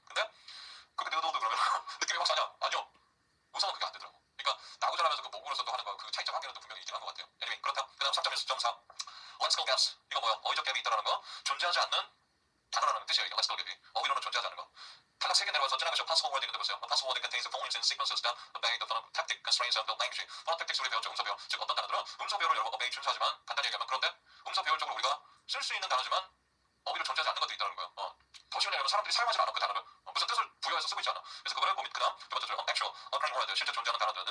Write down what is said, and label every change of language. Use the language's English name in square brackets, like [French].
[Korean] 근데 그러면 느낌이 확 사냐? 아니요. 우선은 그게 안 되더라고. 그러니까 나고 자라면서 그 모국으로서 또 하는 거 그 차이점 한계는 또 분명히 있긴 한 것 같아요. anyway, 그렇다. 그 다음 3.1.4 lexical gaps. 이거 뭐야? 어휘적 갭이 있다라는 거. 존재하지 않는 단어라는 뜻이에요. 이거 lexical 갭이. 어휘로는 존재하지 않는 거. 단락 3개 내려와서 지나가죠. possible wording 근데 보세요. [English] A possible wording contains the phonemes and sequences that obey the phonotactic constraints of the language. [Korean] phonotactics 우리 배웠죠. 음소 배열. 즉 어떤 단어들은 음소 배열을 여러 obey 준수하지만 간단히 얘기하면 그런데 음소 배열적으로 우리가 쓸 수 있는 단어지만 어휘로 존재하지 않는 것도 있다는 거예요. 더 쉬운 얘기하면 사람들이 사용하지 않아 그 단어를 무슨 뜻을 부여해서 쓰고 있지 않아. 그래서 그거를 그다음 두 번째 줄 actual occurring word 실제 존재하는 단어들.